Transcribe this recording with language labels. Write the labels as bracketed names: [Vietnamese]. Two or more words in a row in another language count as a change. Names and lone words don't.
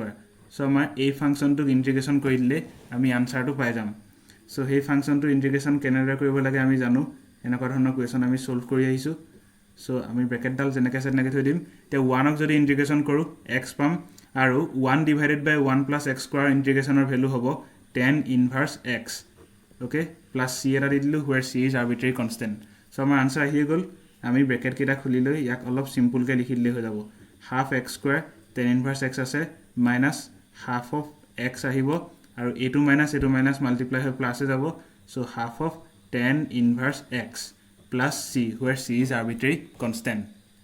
[Assamese] সো আমাৰ এই [English] function integration [Assamese] কৰি দিলে আমি আনসাৰটো পাই যাম সো সেই [English] function integration [Assamese] কেনেদৰে কৰিব লাগে আমি জানো এনেকুৱা ধৰণৰ কোৱেশ্যন আমি সলভ কৰি আহিছো সো আমি ব্ৰেকেট ডাল যেনেকৈ আছে তেনেকৈ থৈ দিম তে 1 ক যদি ইন্টিগ্ৰেশ্যন কৰো x পাম আৰু 1/1 + x² ইন্টিগ্ৰেশ্যনৰ ভ্যালু হ'ব [English] tan inverse x okay plus c [Assamese] এটা দি দিলো [English] where c is arbitrary constant so [Assamese] আমাৰ আনসাৰ আহি গ'ল আমি ব্ৰেকেট কেটা খুলি লৈ ইয়াক অলপ সিম্পল কে লিখি দিলে হৈ যাব [English] half x² tan inverse x [Assamese] আছে [English] minus half of x [Assamese] আহিব আৰু এটো [English] minus multiply [Assamese] হৈ প্লাস হৈ যাব [English] so half of tan inverse x plus c where c is arbitrary constant